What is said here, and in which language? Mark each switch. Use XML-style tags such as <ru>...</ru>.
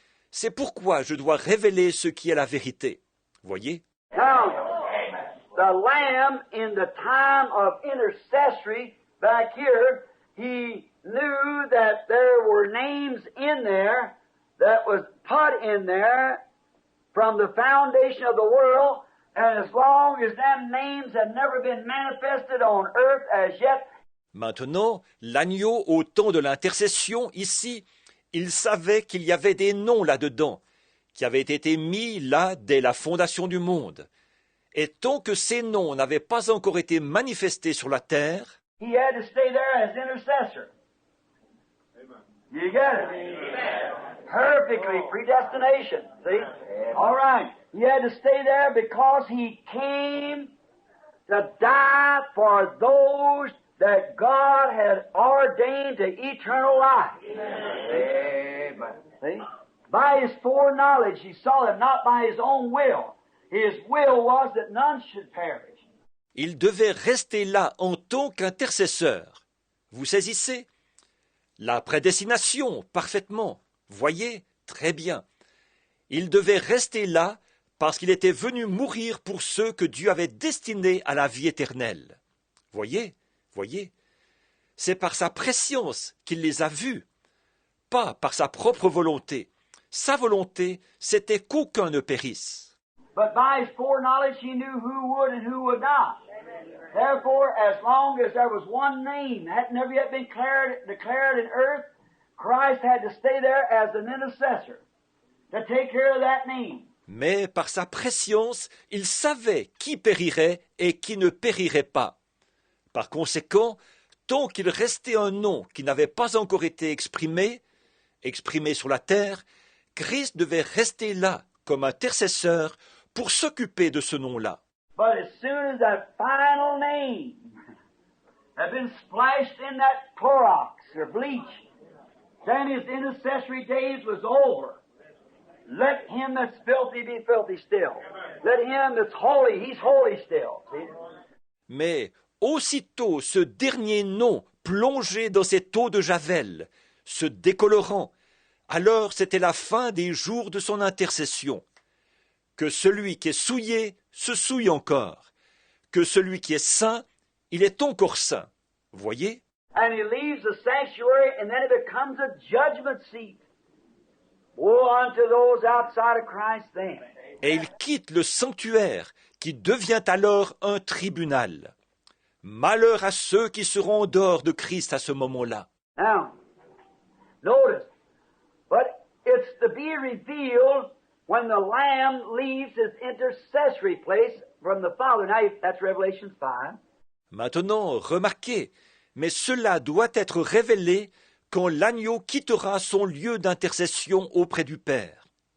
<fr>C'est pourquoi je dois révéler ce qui est la vérité. Voyez?</fr> <en>Now, the Lamb in the time of intercessory back here, he knew that there were names in there that was put in there from the foundation of the world, and as long as them names had never been manifested on earth as yet.</en> <fr>Maintenant, l'agneau au temps de l'intercession, ici, il savait qu'il y avait des noms là-dedans, qui avaient été mis là dès la fondation du monde. Et tant que ces noms n'avaient pas encore été manifestés sur la terre,</fr> <en>he had to stay there as intercessor. Amen. You get it? Amen. Perfectly predestination. See? Amen. All right. He had to stay there because he came to die for those that God had ordained to eternal life. Amen. See? By his foreknowledge, he saw that not by his own will. His will was that none should perish.</en> <fr>il devait rester là en tant qu'intercesseur. Vous saisissez? La prédestination, parfaitement. Voyez? Très bien. Il devait rester là parce qu'il était venu mourir pour ceux que Dieu avait destinés à la vie éternelle. Voyez, c'est par sa prescience qu'il les a vus, pas par sa propre volonté. Sa volonté, c'était qu'aucun ne périsse.</fr> <en>But by his foreknowledge he knew who would and who would not. Therefore, as long as there was one name that had never yet been declared in earth, Christ had to stay there as an intercessor to take care of that name.</en> <fr>Mais par sa prescience, il savait qui périrait et qui ne périrait pas. Par conséquent, tant qu'il restait un nom qui n'avait pas encore été exprimé sur la terre, Christ devait rester là comme intercesseur pour s'occuper de ce nom-là.</fr> <en>But as soon as that final name had been splashed in that Clorox or bleach, then his intercessory days was over. Let him that's filthy be filthy still. Let him that's holy, he's holy still. See?</en> <fr>Mais aussitôt ce dernier nom plongé dans cette eau de Javel, se décolorant, alors c'était la fin des jours de son intercession. Que celui qui est souillé se souille encore, que celui qui est saint, il est encore saint. Voyez?</fr> <en>And he leaves the sanctuary and then it becomes a judgment seat. Woe unto those outside of Christ then.</en> <fr>Et il quitte le sanctuaire qui devient alors un tribunal. Malheur à ceux qui seront en dehors de Christ à ce moment-là.</fr> <en>Now, notice, but it's to be revealed when the Lamb leaves his intercessory place from the Father. Now, that's Revelation 5.</en> <fr>Maintenant, remarquez, mais cela doit être révélé quand l'agneau quittera son lieu d'intercession auprès du Père.</fr>